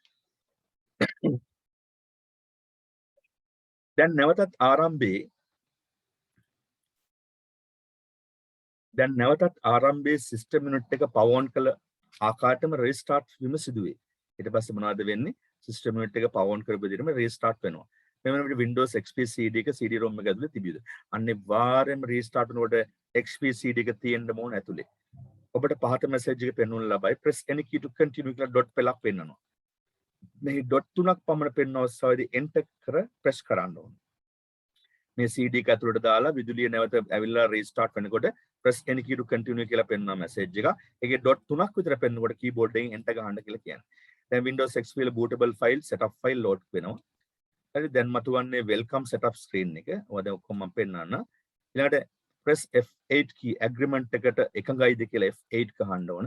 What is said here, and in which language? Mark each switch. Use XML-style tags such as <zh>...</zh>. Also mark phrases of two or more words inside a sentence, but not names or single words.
<si>දැන් නැවතත් ආරම්භයේ</si> <en>system unit</en> <si>එක</si> <en>power on</en> <si>කළ ආකාරයටම රීස්ටාර්ට් වීම සිදුවේ. ඊට පස්සේ මොනවද වෙන්නේ?</si> <en>system unit</en> <si>එක</si> <en>power on</en> <si>කරපු විදිහටම රීස්ටාර්ට් වෙනවා. මෙන්න අපිට</si> <en>Windows XP CD</en> <si>එක CD-ROM එක ඇතුලේ තිබියද. අනිවාර්යයෙන්ම රීස්ටාර්ට් වෙනකොට XP CD එක තියෙන්න ඕන ඇතුලේ. ඔබට පහත මැසේජ් එක පෙන්වන්න ලබයි.</si> <en>press any key to continue</en> <si>කියලා ඩොට් පෙළක් පෙන්වනවා. මේ ඩොට් තුනක් පමණ පෙන්වන අවස්ථාවේදී enter කර press කරන්න ඕන. මේ CD එක ඇතුළට දාලා විදුලිය නැවත ඇවිල්ලා රීස්ටාර්ට් වෙනකොට</si> <en>press any key to continue</en> <si>කියලා පෙන්වන මැසේජ් එක. ඒකේ ඩොට් තුනක් විතර පෙන්වනකොට keyboard එකෙන් enter ගහන්න කියලා කියන්නේ. දැන් Windows XP වල</si> <en>bootable file setup file load</en> <si>වෙනවා. හරි දැන් මතුවන්නේ</si> <en>welcome setup screen</en> <si>එක. ඔය දැන් ඔක්කොම මම පෙන්නන්න. ඊළඟට</si> <en>press F8 key agreement</en> <si>එකට එකඟයිද කියලා F8 ගහන්න ඕන.</si>